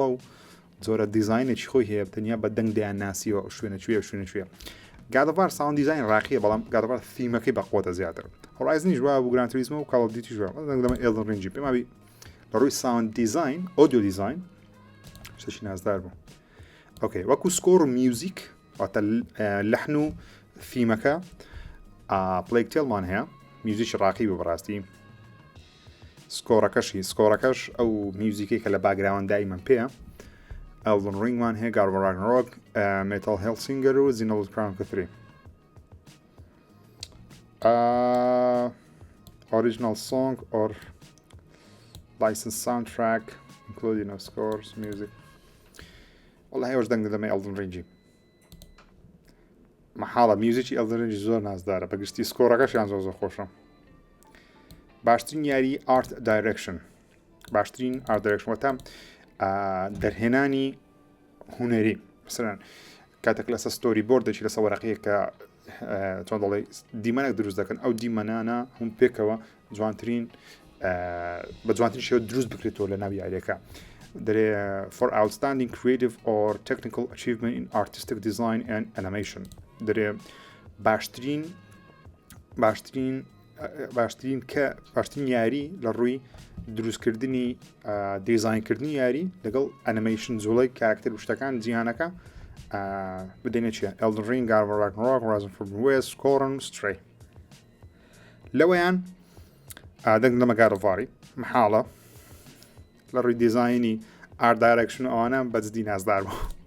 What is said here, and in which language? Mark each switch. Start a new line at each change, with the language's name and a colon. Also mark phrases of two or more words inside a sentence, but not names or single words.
Central Kurdish: و زۆرە دیزاینێکی خۆی هەیە تەنیا بە دەنگ دەیان ناسیوە شوێنە گادەڤار ساوند دیزاین ڕاقیە بەڵام گادەڤار فیمەکەی بەخۆتە زیاتر هۆرایزنیش وا بوو گراند توریزمۆ و کاڵ ئۆف دیوتی ژوا دەمە ئەلدن ڕینگی پێم وابی لە ڕووی
English: sound design audio design
Central Kurdish: شتێکی نازدار بوو ئۆکەی وەکو سکۆر و میوزیک واتە لەحن و فیمەکە پڵێکتێڵمان هەیە میوزیکی ڕاقی بوو بەڕاستی سکۆڕەکەش ئەو میوزیکەی کە لە باگراوەندایی من پێە ئەلدن ڕینگمان هەیە گارۆڤ ڕاگنەرۆک مێتال هێلسینگەر و زینۆبڵد کراونکە 3
English: original song or licensed soundtrack including of scores music
Central Kurdish: والله هێوەش دەنگ دەدەمە ئەلدن ڕینگی مەحاڵە میوزیکی ئەلدن ڕینگی زۆر نازدارە بەگشتی سکۆڕەکەشیان زۆر خۆشە باشترین یاری
English: art direction
Central Kurdish: باشترین
English: art direction
Central Kurdish: وەتە دەرهێنانی هونەری مثلەن کاتێک لەسەر ستۆری بۆردێکی لەسەر وەرەقەیە کە چۆن دەڵێ دیمەنێک دروست دەکەن ئەو دیمەنانە هەم پێکەوە جوانترین بە جوانترین شێوە دروست بکرێتەوە لە ناو یاریەکە دەرێ
English: for outstanding creative or technical achievement in artistic design and animation
Central Kurdish: دەرێ باشترین یاری لە ڕووی دروستکردنی دیزاینکردنی یاری لەگەڵ ئەنیمەیشن جوڵەی کاراکتەر و شتەکان جیهانەکە بدەینە چیە ئەلدن ڕینگ گارۆڤ ڕاگنەرۆک هۆرایزن فۆربیدن وێست سکۆرن سترەی لەوەیان دەنگ دەمە گارۆڤاری محاڵە لە ڕووی دیزاینی
English: art direction
Central Kurdish: ئەوانە بەجددی نازدار بوو